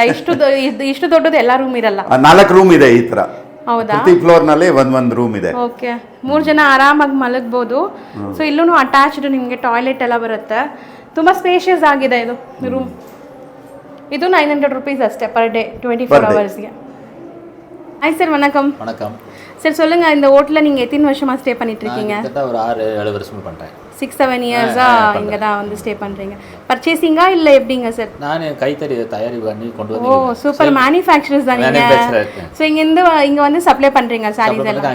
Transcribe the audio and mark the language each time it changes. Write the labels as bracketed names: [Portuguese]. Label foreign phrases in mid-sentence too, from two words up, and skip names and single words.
[Kannada] ಇಷ್ಟು ದೊಡ್ಡದು ಎಲ್ಲ ರೂಮ್ ಇರಲ್ಲ. 4 ರೂಮ್ ಇದೆ ಈ ತರ. ಹೌದಾ? ಪ್ರತಿ ಫ್ಲೋರ್ ನಲ್ಲಿ ಒಂದೊಂದು ರೂಮ್ ಇದೆ. ಓಕೆ. 3 ಜನ ಆರಾಮಾಗಿ ಮಲಗಬಹುದು. ಸೊ ಇಲ್ಲೂ ಅಟ್ಯಾಚ್ಡ್ ನಿಮಗೆ ಟಾಯ್ಲೆಟ್ ಎಲ್ಲ ಬರುತ್ತೆ. ತುಂಬಾ ಸ್ಪೇಷಿಯಸ್ ಆಗಿದೆ ಇದು ರೂಮ್. ಇದು 900 rupees ಅಷ್ಟೇ [English] per day [Kannada] 24 ஹவர்ஸ்ಗೆ. [Tamil] ஹாய் சார், வணக்கம். வணக்கம் சார், சொல்லுங்க இந்த ஹோட்டலில் நீங்கள் எத்தனை வருஷமாக ஸ்டே பண்ணிட்டு இருக்கீங்க? ஒரு 6-7 வருஷமா பண்ணுறேன். 6-7 இயர்ஸாக இங்கே தான் வந்து ஸ்டே பண்ணுறீங்க. பர்ச்சேசிங்கா இல்லை எப்படிங்க சார்? நான் கைத்தறி தயாரி பண்ணி கொண்டு வந்து. ஓ சூப்பர், மேனுஃபேக்சரர்ஸ் தான் நீங்கள். ஸோ இங்கே வந்து சப்ளை பண்ணுறீங்க சாரீஸ் எல்லாம்?